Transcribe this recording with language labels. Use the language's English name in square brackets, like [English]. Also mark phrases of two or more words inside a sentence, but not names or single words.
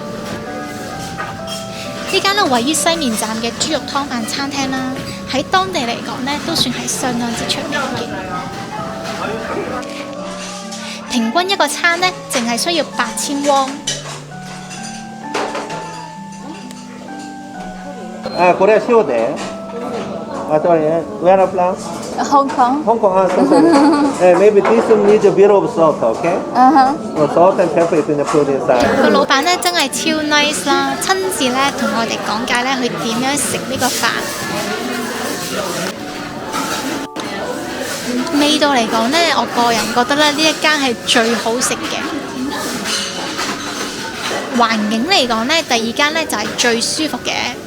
[Cantonese] 呢間咧位於西面站嘅豬肉湯飯餐廳啦，喺當地嚟講咧都算係相當之出名嘅。平均一個餐咧，淨係需要8000汪。 [Japanese] これは塩で。あとはね、上のプラン。 [English] Hong Kong. Hong Kong, sorry. Maybe this needs a bit of salt, okay? Salt and pepper is in the put inside. [Cantonese] 個老闆咧真係超 nice 啦，親自咧同我哋講解咧佢點樣食呢個飯。味道嚟講咧，我個人覺得咧呢一間係最好食嘅。環境嚟講咧，第二間咧就係最舒服嘅。